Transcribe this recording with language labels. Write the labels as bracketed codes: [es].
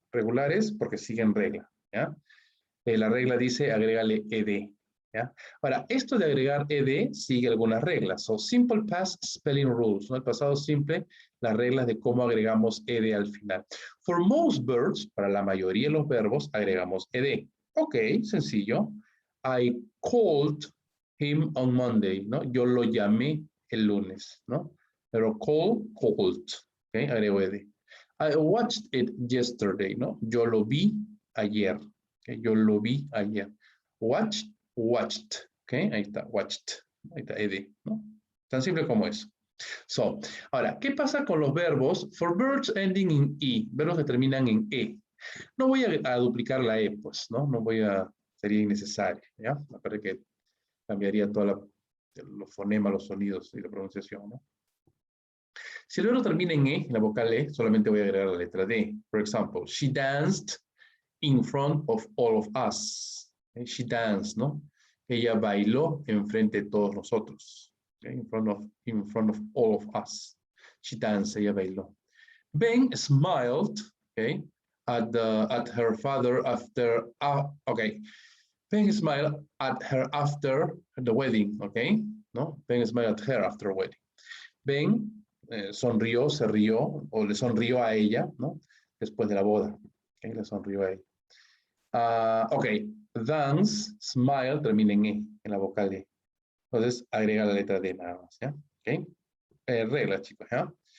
[es] Regulares porque siguen regla, ¿ya? La regla dice agrégale ed, ¿ya? Ahora, esto de agregar ed sigue algunas reglas. [en] So, simple past spelling rules, [es] ¿no? El pasado simple, las reglas de cómo agregamos ed al final. [en] For most verbs, [es] para la mayoría de los verbos, agregamos ed. Ok, sencillo. [en] I called him on Monday, ¿no? [es] Yo lo llamé el lunes, ¿no? Pero called, ¿ok? Agrego ed. [en] I watched it yesterday, [es] ¿no? Yo lo vi ayer, ¿ok? Yo lo vi ayer. Watched, ¿ok? Ahí está, watched. Ahí está, ed, ¿no? Tan simple como eso. So, ahora, ¿qué pasa con los verbos? [en] For verbs ending in e, [es] verbos que terminan en e. No voy a duplicar la e, pues, ¿no? No voy a, sería innecesario, ¿ya? Me parece que cambiaría todos los fonemas, los sonidos y la pronunciación, ¿no? Si el verbo termina en e, la vocal e, solamente voy a agregar la letra d. [en] For example, she danced in front of all of us. She danced, ¿no? [es] Ella bailó en frente de todos nosotros. [en] In front of all of us. She danced, [es] ella bailó. [en] Ben smiled, okay, at her father after, okay. Ben smiled at her after the wedding, okay? ¿No? Ben smiled at her after wedding. [es] Ben sonrió, se rió, o le sonrió a ella, ¿no? Después de la boda. Okay, le sonrió a ella. Ok, dance, smile, termina en E, en la vocal E. Entonces, agrega la letra D nada más, ¿ya? Ok. Reglas, chicos, ¿ya?